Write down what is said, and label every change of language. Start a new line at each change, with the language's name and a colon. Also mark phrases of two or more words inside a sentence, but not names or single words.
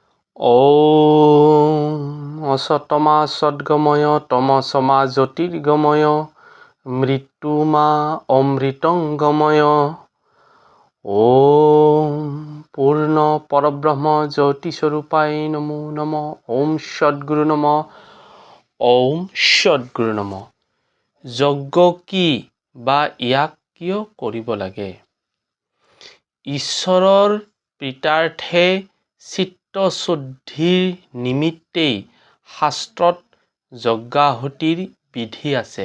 Sanskrit: ॐ असतमा सद्गमय तमसमा ज्योतिर्गमय मृत्युमा अमृतंगमय ॐ पूर्ण परब्रह्म ज्योतिस्वरूपाय नमो नमः। ॐ सद्गुरु नमः। ॐ सद्गुरु नमः।
Assamese: যজ্ঞ কি বা ইয়াক কিয় কৰিব লাগে? ঈশ্বৰৰ প্ৰীতাৰ্থে চিত্তশুদ্ধিৰ নিমিত্তেই শাস্ত্ৰত যজ্ঞাহুতিৰ বিধি আছে।